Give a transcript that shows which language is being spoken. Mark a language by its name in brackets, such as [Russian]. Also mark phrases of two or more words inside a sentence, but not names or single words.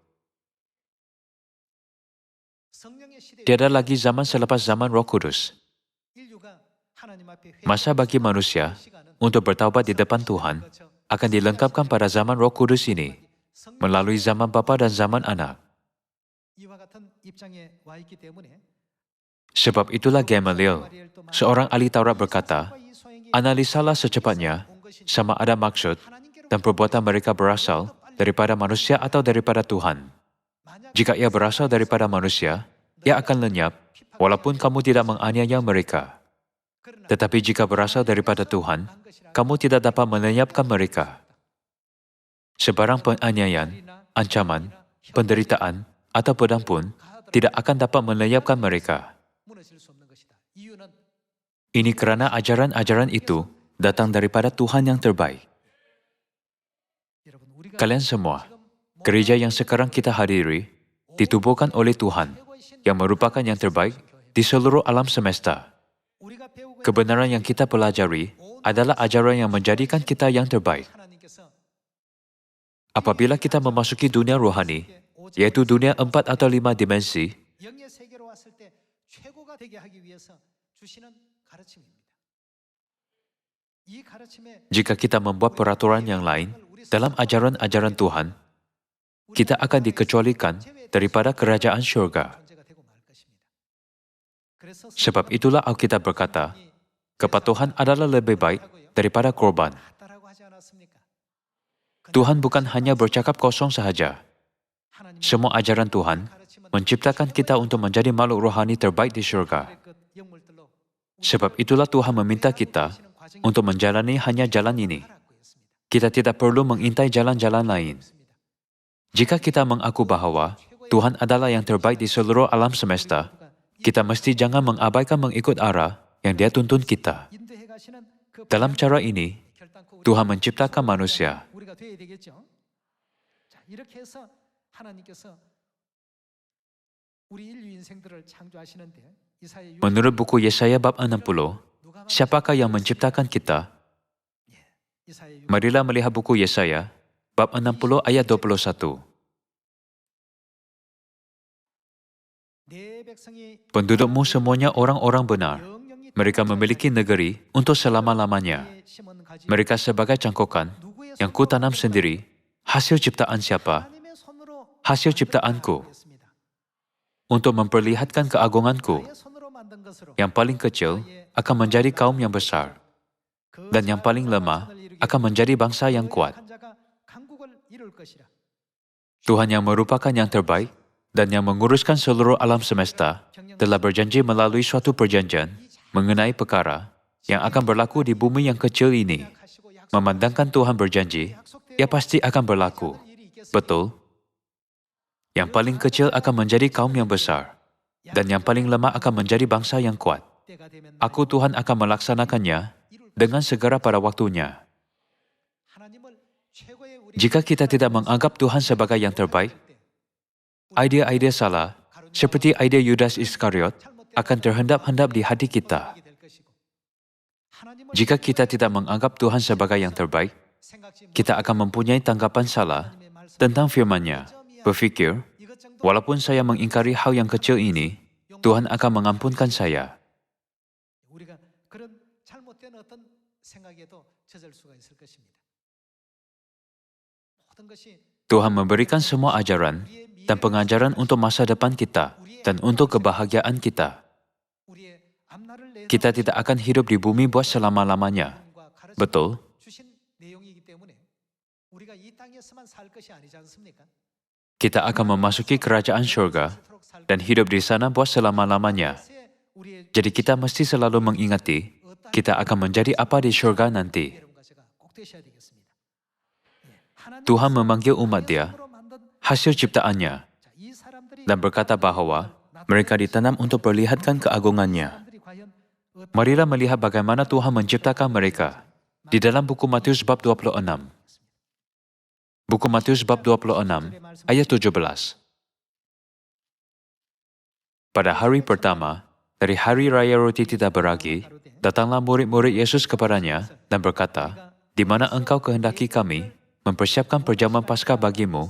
[Malay] Tiada lagi zaman selepas zaman Roh Kudus. Masa bagi manusia untuk bertaubat di depan Tuhan akan dilengkapkan pada zaman Roh Kudus ini, melalui zaman Bapa dan zaman Anak. [Korean] 입장에 와 있기 때문에 [Malay] Sebab itulah Gamaliel, seorang ahli Taurat berkata, analisalah secepatnya sama ada maksud dan perbuatan mereka berasal daripada manusia atau daripada Tuhan. Jika ia berasal daripada manusia, ia akan lenyap walaupun kamu tidak menganiaya mereka. Tetapi jika berasal daripada Tuhan, kamu tidak dapat melenyapkan mereka. Sebarang penganiayaan, ancaman, penderitaan, atau pedang pun tidak akan dapat melenyapkan mereka. [Korean] 무너질 수 없는 것이다. 이유는 [Malay] Ini kerana ajaran-ajaran itu datang daripada Tuhan yang terbaik. [Korean] 여러분 우리가 [Malay] Kalian semua, gereja yang sekarang kita hadiri, ditubuhkan oleh Tuhan, yang merupakan yang terbaik di seluruh alam semesta. [Korean] 우리가 배우고 [Malay] Kebenaran yang kita pelajari adalah ajaran yang menjadikan kita yang terbaik. [Korean] 하나님께서 [Malay] Apabila kita memasuki dunia rohani, yaitu dunia 4 atau 5 dimensi, [Korean] 영의 세계로 왔을 때 최고가 되게 하기 위해서 주시는 가르침입니다. 이 가르침에 [Malay] jika kita membuat peraturan yang lain dalam ajaran-ajaran Tuhan, kita akan dikecualikan daripada kerajaan syurga. [Korean] 존재가 되고 말 것입니다. 그래서 [Malay] Sebab itulah Alkitab berkata, kepatuhan adalah lebih baik daripada korban. [Korean] 같다라고 하지 않았습니까? [Malay] Tuhan bukan hanya bercakap kosong sahaja. [Korean] 하나님의 [Malay] Semua ajaran Tuhan menciptakan kita untuk menjadi makhluk rohani terbaik di syurga. [Korean] 그 영물들로 [Malay] Sebab itulah Tuhan meminta kita untuk menjalani hanya jalan ini. [Korean] 하라고 했습니다. [Malay] Kita tidak perlu mengintai jalan-jalan lain. Jika kita mengaku bahwa Tuhan adalah yang terbaik di seluruh alam semesta, kita mesti jangan mengabaikan mengikut arah yang Dia tuntun kita. [Korean] 인도해 가시는 그 [Malay] Dalam cara ini, [Korean] 결단코 [Malay] Tuhan menciptakan manusia. [Korean] 우리가 돼야 되겠죠. 자, 이렇게 해서 하나님께서 우리 인류 인생들을 창조하시는데 이사야 6 [Malay] Menurut buku Yesaya bab 60, [Korean] 누가 [Malay] siapakah yang menciptakan kita? [Korean] 이사야 6 [Malay] Marilah melihat buku Yesaya bab 60 ayat 21. [Korean] 내 백성이 [Malay] Pendudukmu semuanya orang-orang benar. [Korean] 영영이 [Malay] Mereka memiliki negeri untuk selama-lamanya. [Korean] 땅에 심은 가지 [Malay] Mereka sebagai cangkokan [Korean] 누구의 [Malay] yang ku tanam sendiri, hasil ciptaan siapa? [Korean] 하나님의 손으로 [Malay] Hasil ciptaanku, [Korean] 했습니다. [Malay] untuk memperlihatkan keagunganku. [Korean] 나의 손으로 만든 것으로 [Malay] Yang paling kecil akan menjadi kaum yang besar, [Korean] 그 [Malay] dan yang paling lemah akan menjadi bangsa yang kuat. [Korean] 한 자가 강국을 이룰 것이라. [Malay] Tuhan yang merupakan yang terbaik dan yang menguruskan seluruh alam semesta telah berjanji melalui suatu perjanjian mengenai perkara yang akan berlaku di bumi yang kecil ini. Memandangkan Tuhan berjanji, ia pasti akan berlaku. Betul? Yang paling kecil akan menjadi kaum yang besar, dan yang paling lemah akan menjadi bangsa yang kuat. [Korean] 때가 되면 [Malay] Aku Tuhan akan melaksanakannya dengan segera pada waktunya. [Korean] 하나님을 최고의 우리 [Malay] Jika kita tidak menganggap Tuhan sebagai yang terbaik, idea-idea salah, seperti ide Yudas Iskariot, akan terhendap-hendap di hati kita. [Korean] 될 것이고 하나님을 [Malay] Jika kita tidak menganggap Tuhan sebagai yang terbaik, [Korean] 생각지 [Malay] kita akan mempunyai tanggapan salah [Korean] 하나님의 말씀 [Malay] tentang firman-Nya. Berfikir, [Korean] 이것 정도 [Malay] walaupun saya mengingkari hal yang kecil ini, Tuhan akan mengampunkan saya. [Korean] 우리가 그런 잘못된 어떤 생각에도 젖을 수가 있을 것입니다. 모든 것이 [Malay] Tuhan memberikan semua ajaran dan pengajaran untuk masa depan kita dan untuk kebahagiaan kita. [Korean] 우리의 앞날을 내다보는 [Malay] Kita tidak akan hidup di bumi buat selama-lamanya. [Korean] 내용과 가르침 [Malay] Betul? [Korean] 주신 내용이기 때문에 우리가 이 땅에서만 살 것이 아니지 않습니까? [Malay] Kita akan memasuki kerajaan syurga dan hidup di sana buat selama-lamanya. [Korean] 우리의 [Malay] Jadi kita mesti selalu mengingati, kita akan menjadi apa di syurga nanti. [Korean] 여러분과 제가 꼭 되셔야 되겠습니다. 예, 하나님 [Malay] Tuhan memanggil umat Dia, [Korean] 손으로 만든 [Malay] hasil ciptaannya, [Korean] 자, 이 사람들이 [Malay] dan berkata bahwa mereka ditanam untuk perlihatkan keagungannya. [Korean] 사람들이 과연 어떤 [Malay] Marilah melihat bagaimana Tuhan menciptakan mereka. Di dalam buku Matius bab 26. Buku Matius bab 26 ayat 17. Pada hari pertama, dari hari raya roti tidak beragi, datanglah murid-murid Yesus kepadanya dan berkata, "Di mana engkau kehendaki kami mempersiapkan perjamuan Paskah bagimu?"